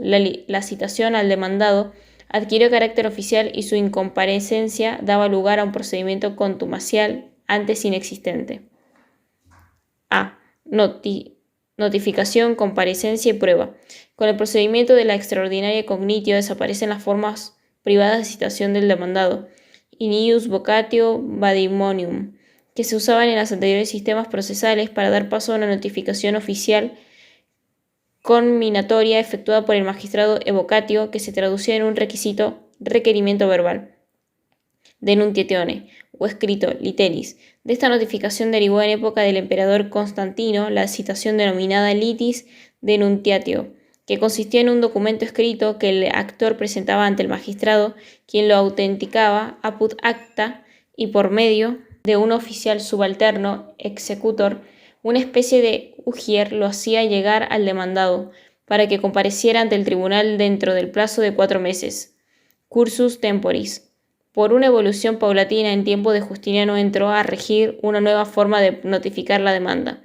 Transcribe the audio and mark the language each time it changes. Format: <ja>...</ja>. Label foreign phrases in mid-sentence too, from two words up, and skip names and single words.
<es>La citación al demandado adquirió carácter oficial y su incomparecencia daba lugar a un procedimiento contumacial antes inexistente. A. Notificación, comparecencia y prueba. Con el procedimiento de la extraordinaria cognitio desaparecen las formas privadas de citación del demandado,</es> <la>in ius vocatio vadimonium,</la> <es>que se usaban en los anteriores sistemas procesales para dar paso a una notificación oficial conminatoria efectuada por el magistrado evocatio, que se traducía en un requerimiento verbal, denuntiatione, o escrito literis. De esta notificación derivó en época del emperador Constantino la citación denominada</es> <la>litis denuntiatio,</la> <es>que consistía en un documento escrito que el actor presentaba ante el magistrado, quien lo autenticaba</es> <la>apud acta</la> <es>y por medio de un oficial subalterno, executor, una especie de ujier, lo hacía llegar al demandado para que compareciera ante el tribunal dentro del plazo de 4 meses.</es> <la>Cursus temporis.</la> <es>Por una evolución paulatina en tiempo de Justiniano entró a regir una nueva forma de notificar la demanda.</es>